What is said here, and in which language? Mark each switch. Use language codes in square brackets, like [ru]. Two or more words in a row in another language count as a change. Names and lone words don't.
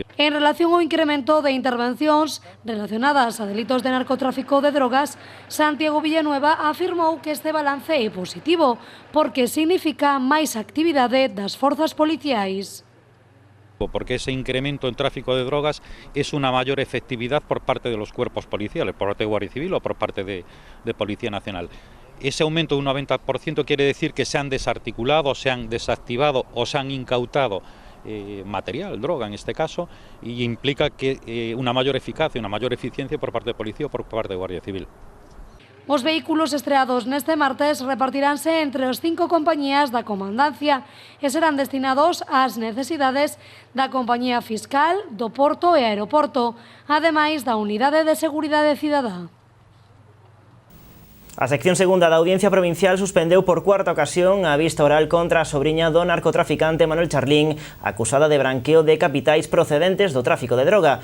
[gl] En relación ao incremento de intervencións relacionadas a delitos de narcotráfico de drogas, Santiago Villanueva afirmou que este balance é positivo, porque significa máis actividade das forzas policiais. [es] Porque ese incremento en tráfico de drogas es una mayor efectividad por parte de los cuerpos policiales, por parte de Guardia Civil o por parte de Policía Nacional. Ese aumento de un 90% quiere decir que se han desarticulado, se han desactivado o se han incautado material, droga en este caso, y implica que una mayor eficacia, una mayor eficiencia por parte de Policía o por parte de Guardia Civil. [gl] Os vehículos estreados neste martes repartiránse entre as 5 compañías da Comandancia e serán destinados ás necesidades da Compañía Fiscal, do Porto e Aeroporto, ademais da Unidade de Seguridade Cidadá. A sección segunda da Audiencia Provincial suspendeu por cuarta ocasión a vista oral contra a sobriña do narcotraficante Manuel Charlín, acusada de branqueo de capitais procedentes do tráfico de droga.